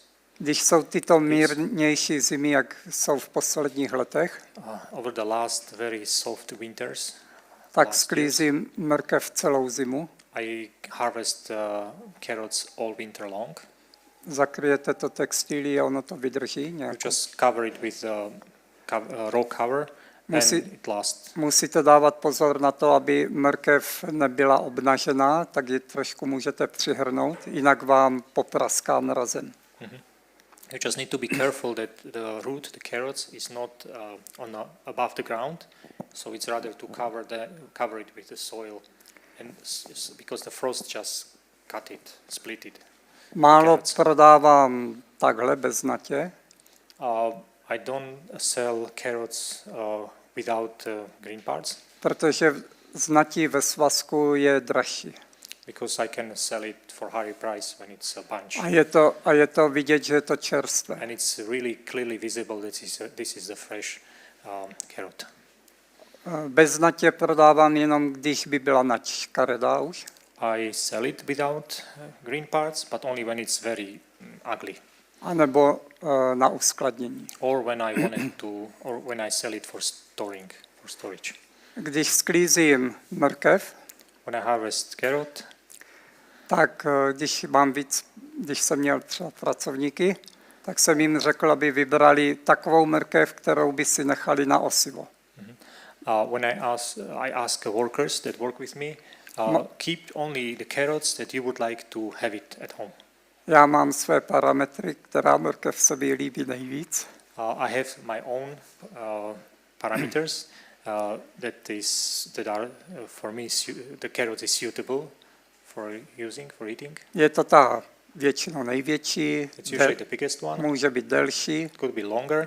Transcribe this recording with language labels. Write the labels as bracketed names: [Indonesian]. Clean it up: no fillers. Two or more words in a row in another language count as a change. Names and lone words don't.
[Czech] Když jsou tyto mírnější zimy, jak jsou v posledních letech, [English] Over the last very soft winters, [Czech] tak [English] last [Czech] sklízím mrkev celou zimu. [English] I harvest carrots all winter long. [Czech] Zakryjete to textilí a ono to vydrží [English] You [Czech] nějak. [English] just cover it with raw cover, and it lasts. [Czech] Musíte dávat pozor na to, aby mrkev nebyla obnažená, tak ji trošku můžete přihrnout, jinak vám popraská mrazem. [English] You just need to be careful that the root, the carrots, is not above the ground, so it's rather to cover it with the soil, and because the frost just cut it, split it. [Czech] Málo [English] Carrots. [Czech] prodávám takhle bez natě, [English] I don't sell carrots without green parts, [Czech] protože znatí ve svazku je dražší. [English] because I can sell it for higher price when it's a bunch. [Czech] A je to vidět, že je to čerstvé. [English] And it's really clearly visible that this is the fresh carrot. [Czech] Bez natě prodávám jenom, když by byla nať škaredá už. [English] I sell it without green parts, but only when it's very ugly, [Czech] A nebo na uskladnění. [English] or when I sell it for storage. [Czech] Když sklízím mrkev, [English] When I harvest carrot, [Czech] tak když jsem měl třeba pracovníky, tak jsem jim řekl, aby vybrali takovou mrkev, kterou by si nechali na osivo. [English] when I ask workers that work with me, keep only the carrots that you would like to have it at home. [Czech] Já mám své parametry, která mrkev se mi líbí nejvíc. [English] I have my own parameters that are for me the carrot is suitable for eating. [Czech] Je to ta většinou největší, [English] It's usually the biggest one. [Czech] může být delší, [English] It could be longer,